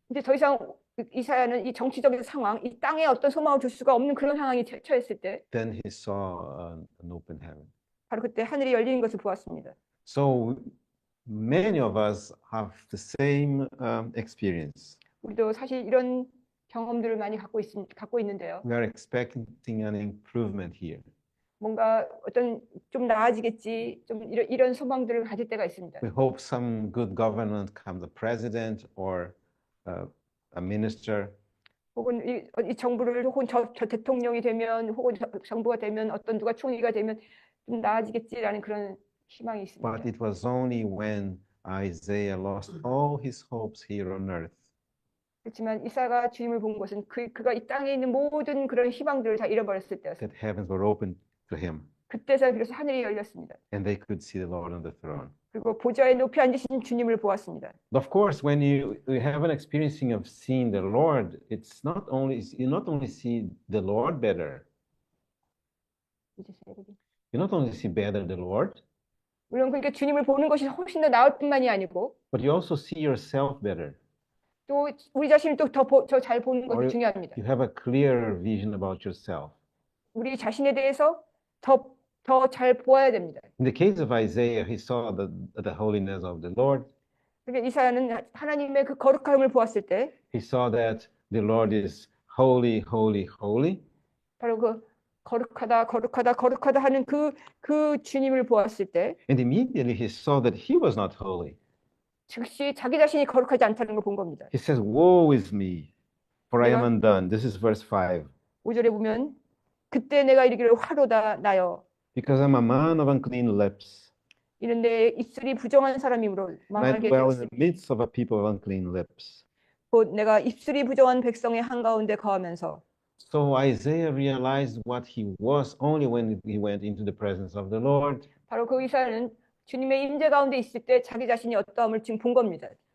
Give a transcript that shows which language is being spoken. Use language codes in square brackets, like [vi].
[ko] 이제 더 이상 이사야는 이 정치적인 상황, 이 땅에 어떤 소망을 줄 수가 없는 그런 상황에 처했을 때 [en] then he saw an open heaven. [ko] 바로 그때 하늘이 열리는 것을 보았습니다. [en] So many of us have the same experience. [ko] 우리도 사실 이런 경험들을 많이 갖고 있는데요. [en] We are expecting an improvement here. [ko] 뭔가 어떤 좀 나아지겠지, 좀 이런 소망들을 가질 때가 있습니다. [en] We hope some good government comes, a president or a minister. [ko] 혹은 이 정부를 혹은 저 대통령이 되면 혹은 정부가 되면 어떤 누가 총리가 되면 좀 나아지겠지라는 그런 희망이 있습니다. [en] But it was only when Isaiah lost all his hopes here on earth [ko] 그렇지만 이사야가 주님을 본 것은 그가 이 땅에 있는 모든 그런 희망들을 다 잃어버렸을 때였습니다. [en] that heavens were opened to him [ko] 그때서 비로소 하늘이 열렸습니다. [en] and they could see the Lord on the throne. [ko] 그리고 보좌에 높이 앉으신 주님을 보았습니다. [en] Of course, when you have an experiencing of seeing the Lord, it's not only you not only see the Lord better, you not only see better the Lord, [ko] 물론 그러니까 주님을 보는 것이 훨씬 더 나을 뿐만이 아니고 [en] but you also see yourself better. [ko] 또 우리 자신을 또 더 잘 보는 것이 중요합니다. [en] You have a clearer vision about yourself. [ko] 우리 자신에 대해서 더 잘 보아야 됩니다. [en] In the case of Isaiah, he saw the holiness of the Lord. [ko] 그러니까 이사야는 하나님의 그 거룩함을 보았을 때 [en] He saw that the Lord is holy, holy, holy. [ko] 바로 그 거룩하다 하는 그 주님을 보았을 때 [en] And immediately he saw that he was not holy. [ko] 즉시 자기 자신이 거룩하지 않다는 걸 본 겁니다. [en] He says, "Woe is me, for I am [ko] 내가- [en] undone." This is verse 5. [ko] 5절에 보면 그때 내가 이르기를 화로다 나여 [en] Because I'm a man of unclean lips, [ko] 이는 내 입술이 부정한 사람이므로 [en] and I [ko] 망하게 [en] dwell in [ko] 되었으니 [en] the midst of a people of unclean lips. [ko] 곧 내가 입술이 부정한 백성의 한가운데 거하면서 [en] So Isaiah realized what he was only when he went into the presence of the Lord. [ko] 바로 그 이사야는 주님의 임재 가운데 있을 때 자기 자신이 어떠함을 지금 본 겁니다.